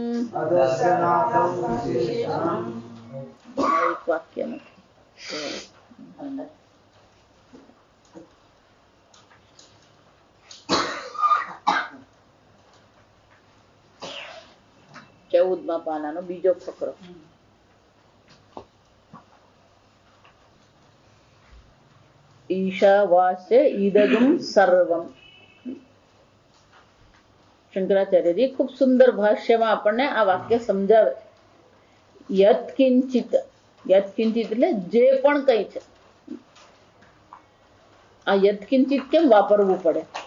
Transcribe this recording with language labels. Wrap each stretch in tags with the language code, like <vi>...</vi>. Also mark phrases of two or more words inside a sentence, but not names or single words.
<hi>एक वाक्य में</hi> <gu>ચૌદમા પાનાનો બીજો ફકરો</gu> <sa>ईशावास्य इदगुम सर्वम</sa> <gu>શંકરાચાર્યજી ખૂબ સુંદર ભાષ્યમાં આપણને આ વાક્ય સમજાવે. યત્કિંચિત એટલે જે પણ કઈ છે. આ યત્કિંચિત કેમ વાપરવું પડે?</gu>